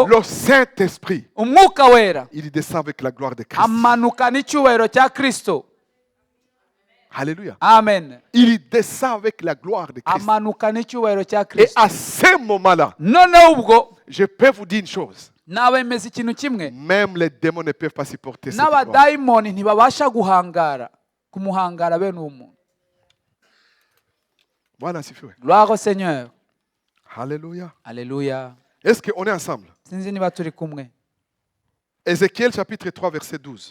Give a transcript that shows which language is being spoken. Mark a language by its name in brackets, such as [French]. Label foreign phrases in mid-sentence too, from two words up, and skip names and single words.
[French] Le Saint-Esprit, [Kinyarwanda] umwuka wera [French] il descend avec la gloire de Christ. [Kinyarwanda] amanuka n'icyubahiro cya Kristo. [French] Alléluia. Amen. Il descend avec la gloire de Christ. [Kinyarwanda] Amanuka n'icyubahiro cya [French] Et [Kinyarwanda] Kristo. [French] à ce moment-là, [Kinyarwanda] Noneho ubwo [French] je peux vous dire une chose. [Kinyarwanda] nabemeza ikintu kimwe, [French] Même les démons ne peuvent pas supporter cette gloire. [Kinyarwanda] n'abadayimoni ntibabasha kumuhangara bene uwo muntu. [Swahili] Bwana asifiwe. [French] Gloire au Seigneur. Alléluia. Alléluia. Est-ce qu'on est ensemble? [Kinyarwanda] Sinzi niba turi kumwe. [French] Ézéchiel chapitre 3 verset 12.